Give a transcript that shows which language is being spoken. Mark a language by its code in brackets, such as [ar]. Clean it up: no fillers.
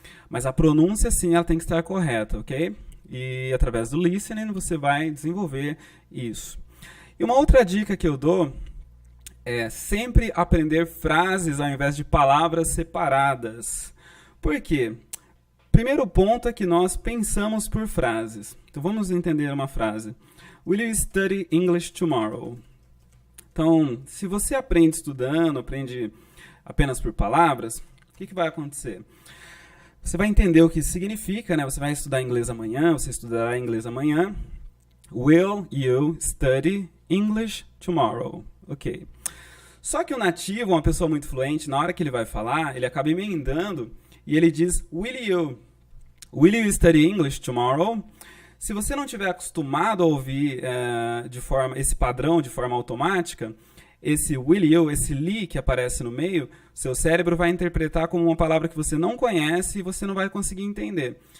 [pt] Mas a pronúncia, sim, ela tem que estar correta, ok? E através do listening você vai desenvolver isso. E uma outra dica que eu dou é sempre aprender frases ao invés de palavras separadas. Por quê? Primeiro ponto é que nós pensamos por frases. Então vamos entender uma frase. [en] Will you study English tomorrow? [pt] Então, se você aprende estudando, aprende apenas por palavras, o que vai acontecer? Você vai entender o que isso significa, né? Você vai estudar inglês amanhã, você estudará inglês amanhã. [en] Will you study English tomorrow? Ok. [pt] Só que o nativo, uma pessoa muito fluente, na hora que ele vai falar, ele acaba emendando e ele diz [en] Will you study English tomorrow? [pt] Se você não estiver acostumado a ouvir esse padrão de forma automática, esse will you, esse li que aparece no meio, seu cérebro vai interpretar como uma palavra que você não conhece e você não vai conseguir entender.